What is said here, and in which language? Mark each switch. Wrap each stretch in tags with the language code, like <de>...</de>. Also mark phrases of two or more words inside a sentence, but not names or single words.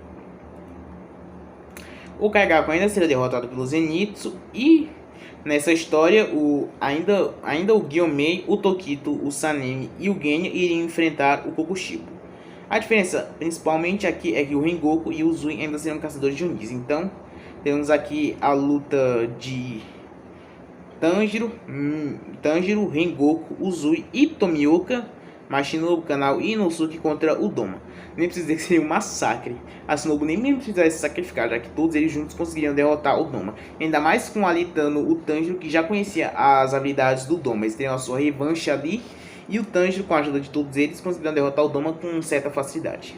<pt>O Kaigaku ainda seria derrotado pelo Zenitsu e nessa história ainda o Gyomei, o Tokito, o Sanemi e o Genya iriam enfrentar o Kokushibo. A diferença principalmente aqui é que o Rengoku e o Uzui ainda seriam caçadores de Onis. Então temos aqui a luta de Tanjiro, Rengoku, Uzui e Tomioka, Shinobu, Kanao e Inosuke contra o Doma. Nem precisa dizer que seria um massacre. A Shinobu nem mesmo precisaria se sacrificar, já que todos eles juntos conseguiriam derrotar o Doma. Ainda mais com alitando o Tanjiro, que já conhecia as habilidades do Doma. Eles teriam a sua revanche ali. E o Tanjiro, com a ajuda de todos eles, conseguiriam derrotar o Doma com certa facilidade.</pt>